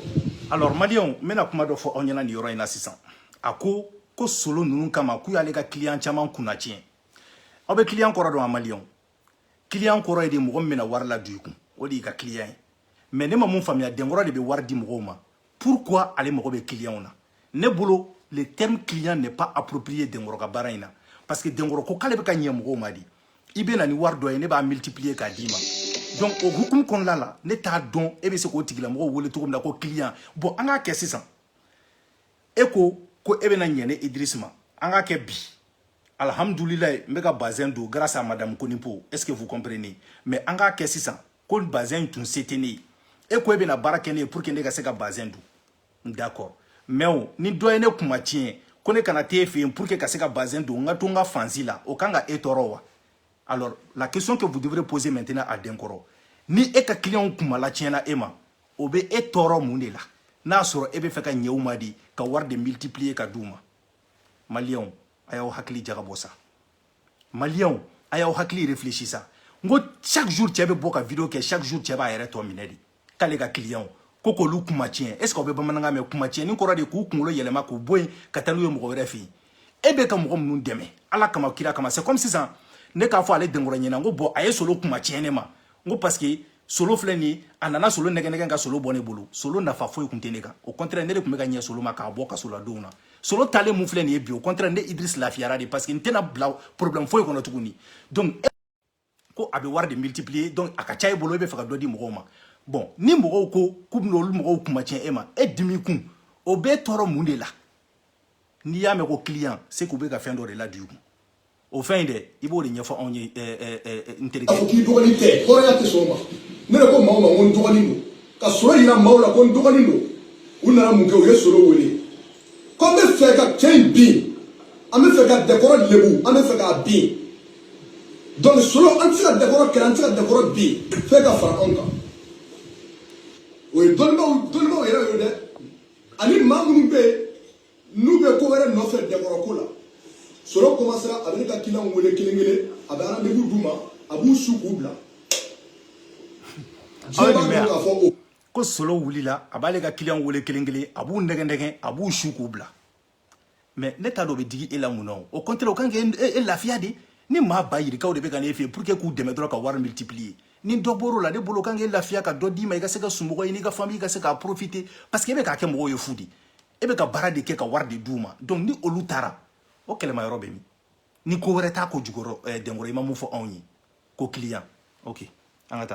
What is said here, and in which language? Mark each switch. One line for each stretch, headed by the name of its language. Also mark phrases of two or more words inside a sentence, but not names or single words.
Bambara: alors maliɲɛw n bɛna kuma dɔ fɔ aw ɲɛna nin yɔrɔ in na sisan a ko solo ninnu kama k'u y'ale ka client caman kunna tiɲɛ aw bɛ client kɔrɔ dɔn a maliɲɛw client kɔrɔ ye de mɔgɔ min bɛna wari ladon i kun o de y'i ka client ye mais ne ma mun faamuya Denkoro de bɛ wari di mɔgɔw ma pourquoi ale mago bɛ clientw na ne bolo
French: le terme client n'est pas approprié
Bambara: Denkoro ka baara in na parce que Denkoro ko k'ale bɛ ka ɲɛ mɔgɔw ma di. i bɛ na ni wari dɔ ye ne b'a multiplier k'a d'i ma donc o hukumu kɔnɔna la ne t'a dɔn e bɛ se k'o tigilamɔgɔ wele cogo min na ko client bon an k'a kɛ sisan e ko e bɛna ɲɛ ne Idriss ma an k'a kɛ bi alhamdulilayi n bɛ ka bazin don
French: grâce à madame Konipo est ce que vous comprenez
Bambara: mais an k'a kɛ sisan ko bazin tun se tɛ ne ye e ko e bɛna baara kɛ ne ye
French: pour que
Bambara: ne ka se ka bazin don
French: d'accord mais
Bambara: o ni dɔ ye ne kuma tiɲɛ ko ne kana t'e fɛ yen
French: pour que
Bambara: ka se ka bazin don n ka to n ka fansi la o kan ka e tɔɔrɔ wa.
French: Alors, la question que vous devrez poser maintenant à Denkoro,
Bambara: ni e ka client kumala tiɲɛna e ma, o bɛ e tɔɔrɔ mun de la n'a sɔrɔ e bɛ fɛ ka ɲɛw ma di ka wari de multiplier ka d'u ma. Maliɲɛw, a y'aw hakili jagabɔ sa. Maliɲɛw, a y'aw hakili réfléchir sa. N ko
French: chaque jour
Bambara: cɛ bɛ bɔ ka vidéo kɛ
French: chaque jour
Bambara: cɛ b'a yɛrɛ tɔ minɛ de k'ale ka client ko k'olu kuma tiɲɛ
French: est ce que
Bambara: aw bɛ bamanankan mɛn kuma tiɲɛ ni kɔrɔ de k'u kunkolo yɛlɛma k'u bɔ yen ka taa n'u ye mɔgɔ wɛrɛ fɛ yen e bɛ ka mɔgɔ minnu dɛmɛ ala kama kira kama
French: c'est comme
Bambara: sisan ne k'a fɔ ale Denkoro ɲɛna n ko bon a ye solo kuma tiɲɛ ne ma n ko
French: parce que
Bambara: solo filɛ nin ye a nana solo nɛgɛ ka solo bɔ ne bolo solo nafa foyi kun tɛ ne kan
French: au contraire
Bambara: ne de tun bɛ ka ɲɛ solo ma k'a bɔ kaso la donw na solo taalen mun filɛ nin ye bi
French: au contraire
Bambara: ne Idriss lafiyara de
French: parce que
Bambara: n tɛna bila problème foyi kɔnɔ tuguni donc ko a bɛ wari de multiplier donc a ka ca e bolo e bɛ fɛ ka dɔ di mɔgɔw ma bon ni mɔgɔw ko k'u bɛna olu mɔgɔw kuma tiɲɛ e ma e dimi kun o bɛ tɔɔrɔ mun de la n'i y'a mɛn ko client c'est k'u bɛ ka fɛn dɔ de ladon i kun
French: au fin de il
Bambara: b'o de ɲɛfɔ anw ye n terikɛ. K'a fɔ k'i dɔgɔnin tɛ hɔrɔnya tɛ sɔn o ma ne yɛrɛ ko maaw ma ko n dɔgɔnin don ka sɔrɔ yira maaw la ko n dɔgɔnin don u nana mun kɛ u ye Solo wele ko an bɛ fɛ ka cɛ in bin an bɛ fɛ ka Dɛkɔrɔ lebu an bɛ fɛ k'a bin donc Solo an tɛ se ka Dɛkɔrɔ kɛlɛ an tɛ se ka Dɛkɔrɔ bin fɛn ka fara anw kan o ye dɔnnibaw yɛrɛ y'o dɛ ani maa minnu bɛ yen n'u bɛ ko wɛrɛ nɔfɛ Dɛkɔrɔ ko la Solo commencera a bɛ ne ka client wele kelen kelen a bɛ rendez-vous d'u ma a b'u su k'u bila ko Solo wulila a b'ale ka client wele kelen kelen a b'u nɛgɛn a b'u su k'u bila mais ne t'a dɔn o bɛ digi e la mun na o contraire o kan k'e lafiya de ni maa ba yirikaw de bɛ ka ne fɛ
French: pour que
Bambara: k'u dɛmɛ dɔrɔn ka wari multiplier ni dɔ bɔr'o la ne bolo kan k'e lafiya ka dɔ d'i ma i ka se ka sunɔgɔ ɲini i ka famille ka se k'a profiter
French: parce que
Bambara: e bɛ k'a kɛ mɔgɔw ye fu de e bɛ ka baara de kɛ ka wari de d'u ma donc ni olu taara o kɛlɛmayɔrɔ bɛ min ni ko wɛrɛ t'a ko jukɔrɔ Dɛnkɔrɔ i ma mun fɔ anw ye ko client ok an ka taa.